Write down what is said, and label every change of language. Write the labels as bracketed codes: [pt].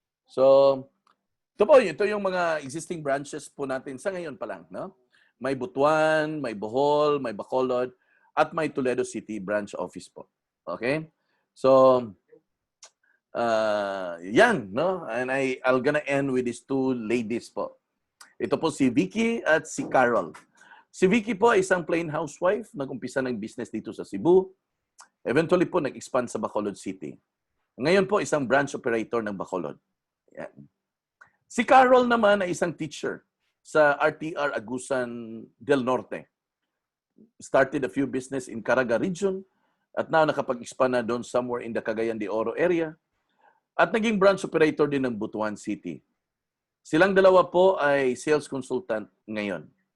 [tl] So, ito yung mga existing branches po natin sa ngayon pa lang, no? May Butuan, may Bohol, may Bacolod, at may Toledo City branch office po. Okay? So, yan, no? [en] And I'll gonna end with these two ladies po. [tl] Ito po si Vicky at si Carol. Si Vicky po ay isang plain housewife, nag-umpisa ng business dito sa Cebu. Eventually po, nag-expand sa Bacolod City. Ngayon po, isang branch operator ng Bacolod. Yan. Si Carol naman ay isang teacher sa RTR Agusan del Norte. [en] Started a few business in Caraga region at now [tl] nakapag-expand na doon [en] somewhere in the Cagayan de Oro area. [tl] At naging branch operator din ng Butuan City. Silang dalawa po ay sales consultant ngayon.